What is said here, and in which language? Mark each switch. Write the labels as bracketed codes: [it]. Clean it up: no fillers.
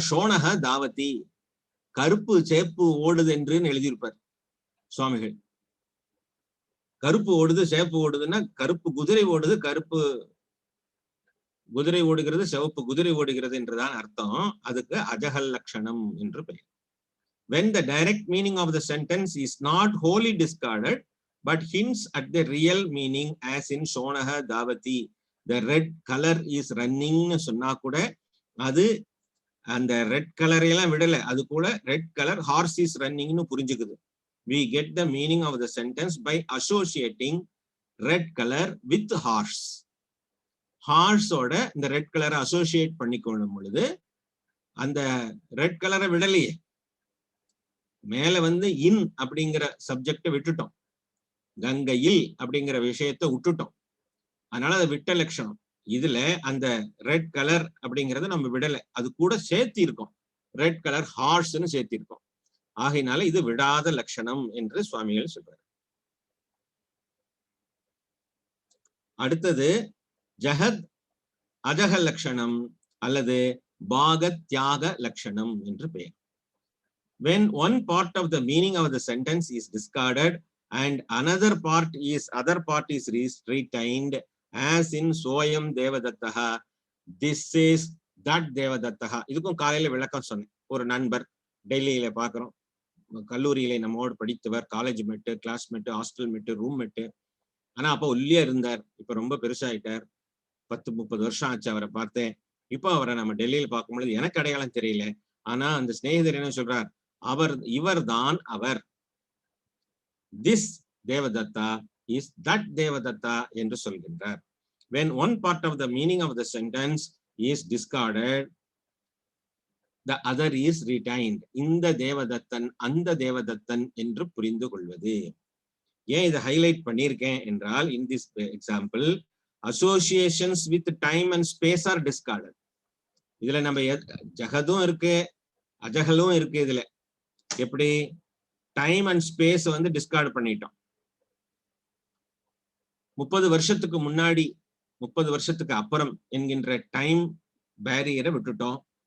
[ta] ஷோணக தாவதி, கருப்பு சேப்பு ஓடுது என்று எழுதியிருப்பார் சுவாமிகள். கருப்பு ஓடுது சேப்பு ஓடுதுன்னா கருப்பு குதிரை ஓடுது, கருப்பு குதிரை ஓடுகிறது, சிவப்பு குதிரை ஓடுகிறது என்றுதான் அர்த்தம். அதுக்கு அஜஹல் லட்சணம் என்று பெயர். [en] When the direct meaning of the sentence is not wholly discarded but hints at the real meaning, as in [sa] shonaha davati, [en] the red color is running [ta] சொன்னா கூட அது அந்த ரெட் கலரை எல்லாம் விடல, அது கூட red colour hours is ரன்னிங்னு புரிஞ்சுக்குது. [en] We get the meaning of the sentence by associating red color with horse. [ta] ஹார்ஸோட இந்த ரெட் கலரை அசோசியேட் பண்ணிக்கொள்ளும் பொழுது அந்த ரெட் கலரை விடலையே, மேல இன் அப்படிங்கிற சப்ஜெக்ட விட்டுட்டோம், கங்கையில் அப்படிங்கிற விஷயத்தை விட்டுட்டோம். அதனால அது விட்ட லட்சணம். இதுல அந்த ரெட் கலர் அப்படிங்கறத நம்ம விடலை, அது கூட சேர்த்தி இருக்கோம், ரெட் கலர் ஹார்ஸ்ன்னு சேர்த்தி இருக்கோம். ஆகையினால இது விடாத லட்சணம் என்று சுவாமிகள் சொல்றார். அடுத்தது ஜஹத் அஜஹ லட்சணம் அல்லது பாகத்யாக லட்சணம் என்று பெயர். [en] When one part of the meaning of the sentence is discarded and other part is retained, as in [sa] soyam devadattaha, [en] this is that devadattaha. [ta] இதுக்கும் காலையில விளக்கம் சொன்னேன். ஒரு நண்பர் டெல்லியில பாக்குறோம், கல்லூரியில நம்மோடு படித்தவர், காலேஜ் மெட்டு, கிளாஸ்மேட்டு, ஹாஸ்டல் மெட்டு, ரூம் மெட்டு. ஆனா அப்ப ஒல்லியா இருந்தார், இப்ப ரொம்ப பெருசாயிட்டார். 10-30 வருஷம் ஆச்சு அவரை பார்த்தேன். இப்போ அவரை நம்ம டெல்லியில பார்க்கும் பொழுது எனக்கு அடையாளம் தெரியல. ஆனா அந்த சிநேகிதர் என்ன சொல்றார்? இவர் தான் அவர். [en] this Devadatta is that Devadatta [ta] என்று சொல்கின்றார். [en] When one part of the meaning of the sentence is discarded, the other is retained. [ta] இந்த தேவதத்தன் அந்த தேவதத்தன் என்று புரிந்து கொள்வது. ஏன் இதை ஹைலைட் பண்ணியிருக்கேன் என்றால், [en] in this example associations with time and space are discarded. [ta] இதுல நம்ம ஜஹதும் இருக்கு, அஜஹலும் இருக்கு. இதுல எப்படி [en] time and space discard [ta] பண்ணிட்டோம். 30 வருஷத்துக்கு முன்னாடி 30 வருஷத்துக்கு அப்புறம் என்கின்ற டைம் பேரியரை விட்டுட்டோம்.